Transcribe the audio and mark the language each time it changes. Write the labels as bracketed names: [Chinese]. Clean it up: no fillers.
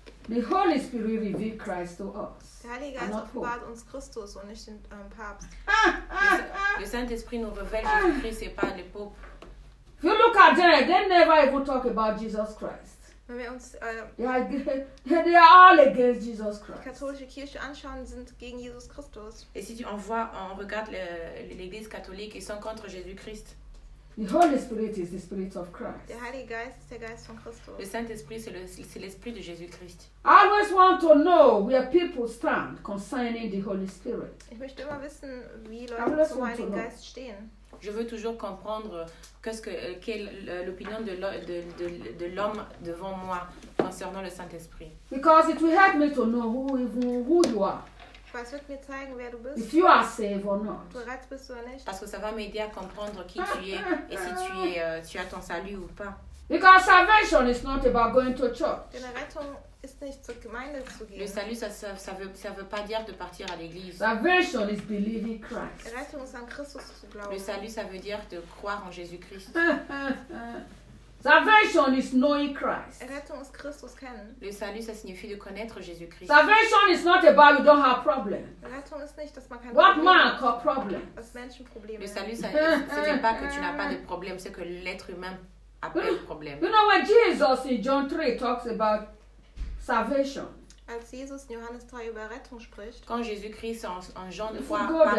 [English] The Holy Spirit revealed Christ to us. [German] Der Heilige Geist offenbart uns Christus und nicht den Papst. [French] Le Saint-Esprit nous révèle Jésus-Christ et pas le Pope. [English] If you look at them, they never even talk about Jesus Christ. [German] Wenn wir uns [English] they are all against Jesus Christ. [German] Die katholische Kirche anschauen, sind gegen Jesus Christus. [French] Et si on regarde l'Église catholique, ils sont contre Jésus-Christ. [English] The Holy Spirit is the Spirit of Christ. [German] Der Heilige Geist ist der Geist von Christus. [French] Le Saint-Esprit, c'est l'Esprit de Jésus-Christ. [English] I always want to know where people stand concerning the Holy Spirit. [German] Ich möchte immer wissen, wie Leute zum Heiligen Geist stehen. [French] Je veux toujours comprendre quelle l'opinion de l'homme devant moi concernant le Saint-Esprit. [English] Because it will help me to know who you are. [German] Was wird mir zeigen, wer du bist? [English] If you are saved or not. [German] Du errettet bist oder nicht? [French] Parce que ça va m'aider à comprendre qui tu es et si tu as ton salut ou pas. [English] Because salvation is not about going to church. [German] Denn Errettung ist nicht zur Gemeinde zu gehen. [French] Le salut ça veut pas dire de partir à l'église. [English] Salvation is believing Christ. [German] Errettung ist an Christus zu glauben. [French] Le salut ça veut dire de croire en Jésus-Christ. [English] Salvation is knowing Christ. [German] Errettung ist Christus kennen. [French] Le salut, ça signifie de connaître Jésus-Christ. [English] Salvation is not about you don't have problem. [German] Errettung ist nicht, dass man kein Problem hat. [English] What man call problem? [German] Was menschen Probleme. [French] Le salut, ça ne veut pas que tu n'as pas de problème, c'est que l'être humain a plein de problèmes. [English] You know when Jesus in John 3 talks about salvation. [German] Als Jesus in Johannes 3 über Rettung spricht. [French] Quand Jésus-Christ en Jean 3 parle